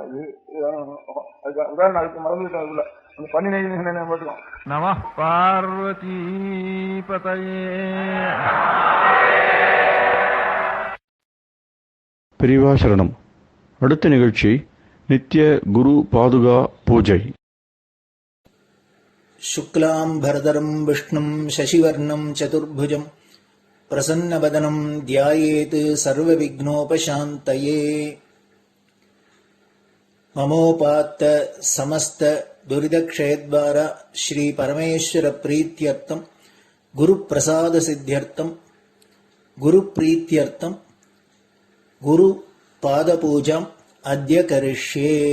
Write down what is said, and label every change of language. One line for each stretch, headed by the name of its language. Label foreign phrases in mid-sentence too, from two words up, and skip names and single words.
Tamil: இது உதாரணம் அதுக்கு மறந்துவிட்டோம். அதுக்குள்ள அந்த பண்ணி நெய் போட்டுக்கோம்.
Sanskrit: नम पार्वती पतये.
Tamil: பெரியவா சரணம். அடுத்த நிகழ்ச்சி நித்திய குரு பாதுகா பூஜை.
Sanskrit: शुक्लाम्भरधरं विष्णुं शशिवर्णं चतुर्भुजं प्रसन्नवदनं ध्यायेत् सर्वविघ्नोपशान्तये. ममोपात्त समस्त दुरितक्षयद्वारा श्री परमेश्वर प्रीत्यर्थम गुरु प्रसाद सिद्ध्यर्थम गुरु प्रीत्यर्थम गुरु पाद पूजाम अद्य करिष्ये।